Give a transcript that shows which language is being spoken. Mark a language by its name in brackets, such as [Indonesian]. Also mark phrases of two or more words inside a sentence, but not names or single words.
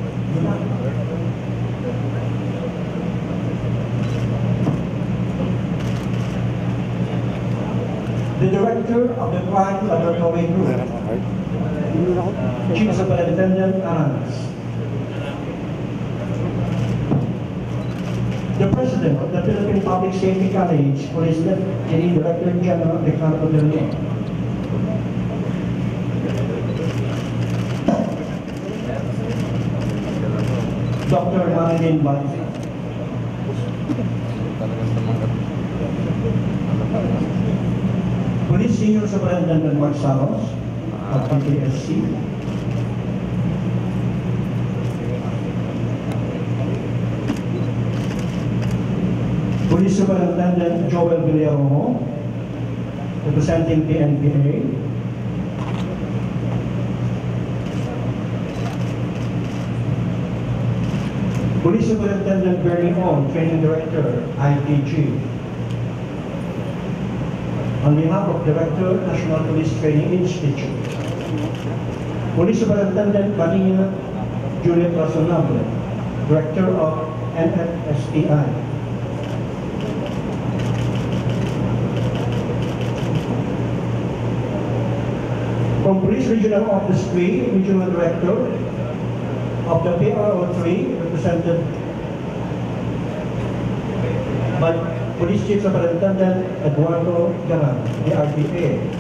[English] the Director of the Crime Laboratory Group, Chief Superintendent Aranas. The President of the Philippine Public Safety College, Police Deputy Director General Ricardo Del Leon. Dr. Marilyn Banzi. Police Senior Superintendent Mark Saros of PPSC. Police Superintendent Joel Villaramo, representing the NPA. Police Superintendent Bernie Ong, Training Director, ITG. On behalf of Director, National Police Training Institute. Police Superintendent Maria Juliet Razonable, Director of NFSTI. From Police Regional Office 3, Regional Director of the PRO 3, represented by Police Chief Superintendent Eduardo Garan, the RPA.